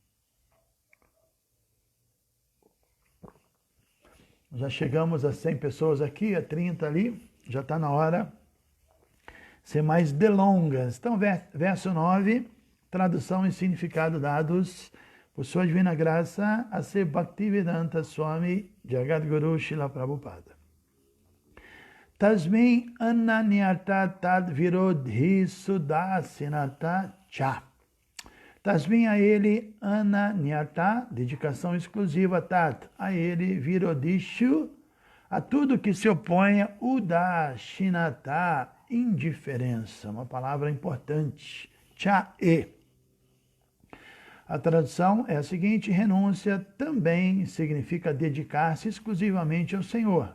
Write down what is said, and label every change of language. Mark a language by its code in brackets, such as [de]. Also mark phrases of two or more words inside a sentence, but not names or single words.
[pt] Já chegamos a 100 pessoas aqui, a 30 ali, já está na hora de ser mais delongas. Então, verso 9, tradução e significado dados por sua divina graça a ser Bhaktivedanta Swami Jagadguru Srila Prabhupada. [sa] Tasmin ananyata tad virodhi sudasinata cha. [pt] Tasmin a ele ananyata, dedicação exclusiva, tat, a ele virodishu, a tudo que se oponha, udashinata, indiferença, uma palavra importante, cha e. A tradução é a seguinte: renúncia também significa dedicar-se exclusivamente ao Senhor.